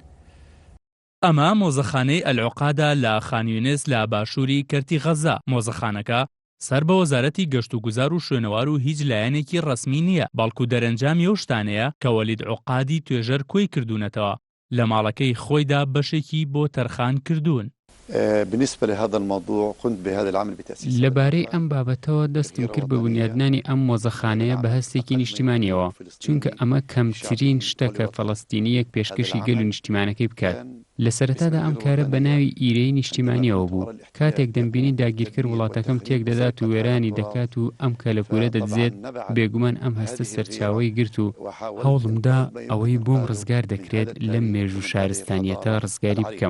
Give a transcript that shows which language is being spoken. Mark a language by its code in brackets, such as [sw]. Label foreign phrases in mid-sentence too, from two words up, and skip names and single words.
[ckb] ئەمە مۆزەخانەی ئەلعوقادا لە خانیونس لە باشووری کەرتی غەزا. مۆزەخانەکە سەر بە وەزارەتی گەشت و گوزار و شوێنەوار و هیچ لایەنێکی ڕەسمی نییە، بەڵکو دەرەنجامی ئەو شتانەیە کە وەلید عوقادی توێژەر کۆی کردوونەتەوە لە ماڵەکەی خۆیدا بەشێکی بۆ تەرخان کردوون. [ar] بالنسبة لهذا الموضوع قمت بهذا العمل بتأسيس [ckb] لەبارەی ئەم بابەتەوە دەستم کرد بە بنیادنانی ئەم مۆزەخانەیە بە هەستێکی نیشتیمانیەوە، چونکە ئەمە کەمترین شتەکە فەڵەستینیەک پێشکەشی گەل و نیشتیمانەکەی بکات. لە سەرەتادا ئەم کارە بە ناوی ئیرەی نیشتیمانیەوە بوو. کاتێک دەمبینی داگیرکرد وڵاتەکەم تێک دەدات و وێرانی دەکات و ئەم کەلەپورە دەدزێت، بێگومان ئەم هەستە سەرچاوەی گرت و هەوڵمدا ئەوەی بۆم ڕزگار دەکرێت لەم مێژ و شارستانیەتە ڕزگاری بکەم.